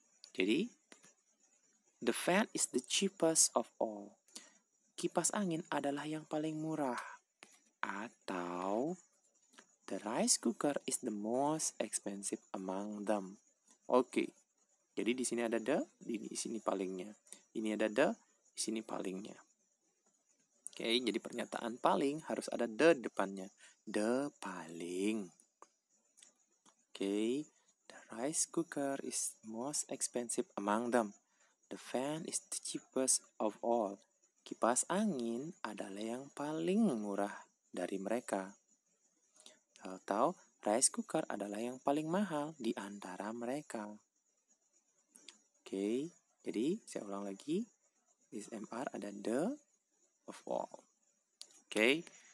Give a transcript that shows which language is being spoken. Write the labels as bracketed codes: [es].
[id] Jadi, [en] the fan is the cheapest of all. [id] Kipas angin adalah yang paling murah. Atau, [en] the rice cooker is the most expensive among them. [id] Oke. Jadi di sini ada the, di sini palingnya. Ini ada the, di sini palingnya. Oke, jadi pernyataan paling harus ada the depannya. The paling. [en] Oke, the rice cooker is most expensive among them. The fan is the cheapest of all. [id] Kipas angin adalah yang paling murah dari mereka. Atau rice cooker adalah yang paling mahal di antara mereka. Oke, jadi saya ulang lagi. Is MR ada the of all. Oke.